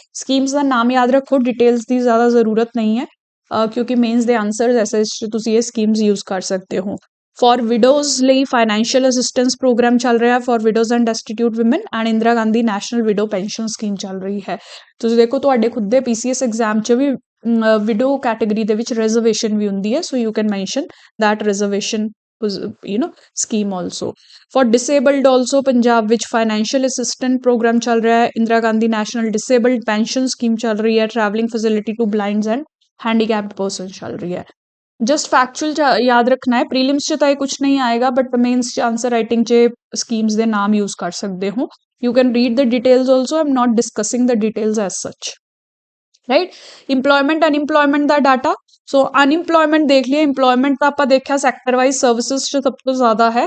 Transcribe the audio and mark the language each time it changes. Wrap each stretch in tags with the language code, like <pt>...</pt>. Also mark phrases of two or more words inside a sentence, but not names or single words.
<pa>ਸਕੀਮਸ ਦਾ ਨਾਮ ਯਾਦ ਰੱਖੋ, ਡਿਟੇਲਸ ਦੀ ਜ਼ਿਆਦਾ ਜ਼ਰੂਰਤ ਨਹੀਂ ਹੈ ਕਿਉਂਕਿ ਮੇਨਸ ਦੇ ਆਨਸਰਸ ਐਸੇ ਤੁਸੀਂ ਇਹ ਸਕੀਮਸ ਯੂਜ਼ ਕਰ ਸਕਦੇ ਹੋ।</pa> <en>for widows</en> <pa>ਲਈ</pa> <en>financial assistance program</en> <pa>ਚੱਲ ਰਿਹਾ</pa> <en>for widows and destitute women and Indira Gandhi National Widow Pension Scheme</en> <pa>ਚੱਲ ਰਹੀ ਹੈ। ਤੁਸੀਂ ਦੇਖੋ ਤੁਹਾਡੇ ਖੁਦ ਦੇ PCS ਐਗਜ਼ਾਮ 'ਚ ਵੀ</pa> <en>widow category</en> <pa>ਦੇ ਵਿੱਚ ਰਿਜ਼ਰਵੇਸ਼ਨ ਵੀ ਹੁੰਦੀ ਹੈ।</pa> <en>so you can mention that reservation scheme also। for disabled also</en> <pa>ਪੰਜਾਬ ਵਿੱਚ</pa> <en>financial assistant program</en> <pa>ਚੱਲ ਰਿਹਾ ਹੈ, ਇੰਦਰਾ ਗਾਂਧੀ ਨੈਸ਼ਨਲ disabled pension scheme ਚੱਲ ਰਹੀ ਹੈ,</pa> <en>traveling facility to blinds and handicapped person</en> <pa>ਚੱਲ ਰਹੀ ਹੈ।</pa> <en>just factual</en> <pa>ਯਾਦ ਰੱਖਣਾ ਹੈ, ਪ੍ਰੀਲਿਮਸ 'ਚ ਤਾਂ ਇਹ ਕੁਛ ਨਹੀਂ ਆਏਗਾ ਬਟ ਮੇਨਸ 'ਚ</pa> <en>answer writing</en> <pa>'ਚ ਸਕੀਮਸ ਦੇ ਨਾਮ ਯੂਜ਼ ਕਰ ਸਕਦੇ ਹੋ।</pa> <en>you can read the details also, I am not discussing the details as such, right. employment unemployment</en> <pa>ਦਾ ਡਾਟਾ। ਸੋ ਅਨਇੰਪਲੋਇਮੈਂਟ ਦੇਖ ਲਈਏ, ਇੰਪਲੋਇਮੈਂਟ ਤਾਂ ਆਪਾਂ ਦੇਖਿਆ</pa> <en>sector wise services</en> <pa>'ਚ ਸਭ ਤੋਂ ਜ਼ਿਆਦਾ ਹੈ।</pa>